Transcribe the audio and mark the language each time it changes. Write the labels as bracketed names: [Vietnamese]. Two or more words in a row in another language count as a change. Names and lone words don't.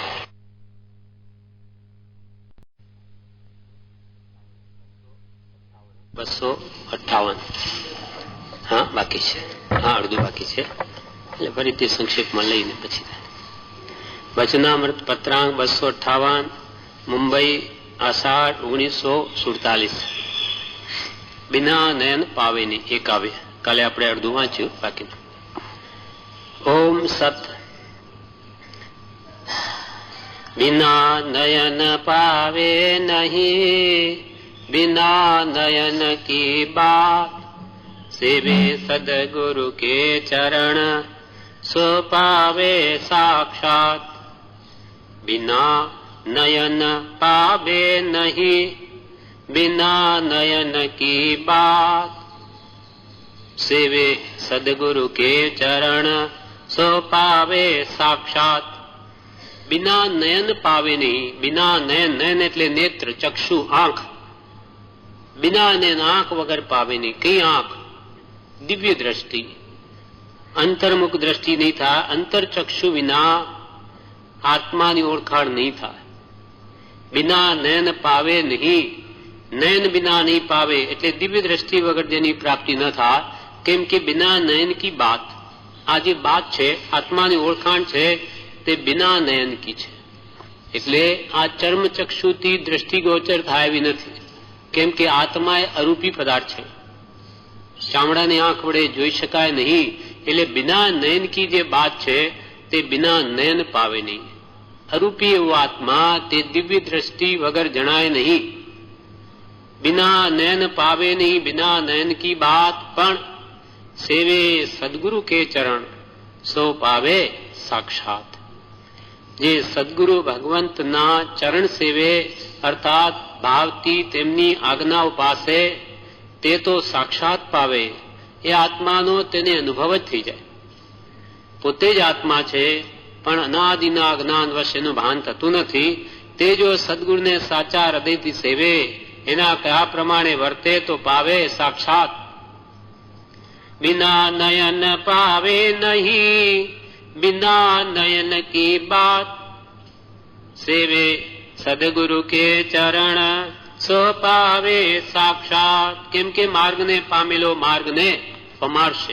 [Gujarati] $258 હા બાકી છે, હા અડધું બાકી છે, એટલે ફરીથી સંક્ષેપમાં લઈને પછી વચનામૃત પત્રાંક 258 મુંબઈ આષાઢ 1947. બિના નયન પાવેની એ કાવ્ય. કાલે આપણે અડધું વાંચ્યું, બાકી ઓમ સત [Hindi] बिना नयन पावे नहीं, बिना नयन की बात, सेवे सदगुरु के चरण, सो पावे साक्षात। बिना नयन पावे नहीं, बिना नयन की बात, सेवे सदगुरु के चरण, सो पावे साक्षात। बिना नयन पावे नहीं, बिना नयन, नयन [Gujarati] એટલે નેત્ર, ચક્ષુ, આંખ, [Hindi] बिना नयन आंख [Gujarati] વગર [Hindi] पावे नहीं. [Gujarati] કઈ આંખ? દિવ્ય દ્રષ્ટિ, અંતર્મુખ દ્રષ્ટિ નહીં થાય. અંતરચક્ષુ વિના આત્માની ઓળખાણ નહીં થાય. [Hindi] बिना नयन पावे नहीं, नयन बिना नहीं पावे [Gujarati] એટલે દિવ્ય દ્રષ્ટિ વગર જેની પ્રાપ્તિ ન થાય. કેમ કે [Hindi] बिना नयन की बात, [Gujarati] આ જે બાત છે, આત્માની ઓળખાણ છે, તે [Hindi] बिना नयन की [Gujarati] છે. એટલે આ ચર્મચક્ષુથી દ્રષ્ટિગોચર થાય એવી નથી. કેમ કે આત્મા એ અરૂપી પદાર્થ છે, ચામડાની આંખ વડે જોઈ શકાય નહીં. એટલે [Hindi] बिना नयन की [Gujarati] જે બાત છે તે [Hindi] बिना नयन पावे नहीं. [Gujarati] અરૂપી એવો આત્મા તે દિવ્ય દ્રષ્ટિ વગર જણાય નહીં. [Hindi] बिना नयन पावे नहीं, बिना नयन की बात, પણ सेवे सदगुरु के चरण, सो पावे साक्षात. [Gujarati] જે સદગુરુ ભગવંતના ચરણ સેવે અર્થાત ભાવથી તેમની આજ્ઞા ઉપાસે તે તો સાક્ષાત પાવે. એ આત્માનો તેને અનુભવ જ થઈ જાય. પોતે જ આત્મા છે પણ અનાદિના જ્ઞાનવશ એનું ભાન થતું નથી. તે જો સદગુરુને સાચા હૃદયથી સેવે, એના કયા પ્રમાણે વર્તે તો [Hindi] पावे साक्षात. बिना नयन पावे नहीं, बिना नयन की बात, सेवे सदगुरु के चरण, सो पावे साक्षात. [Gujarati] કેમ કે માર્ગને પામેલો માર્ગને પમાડશે.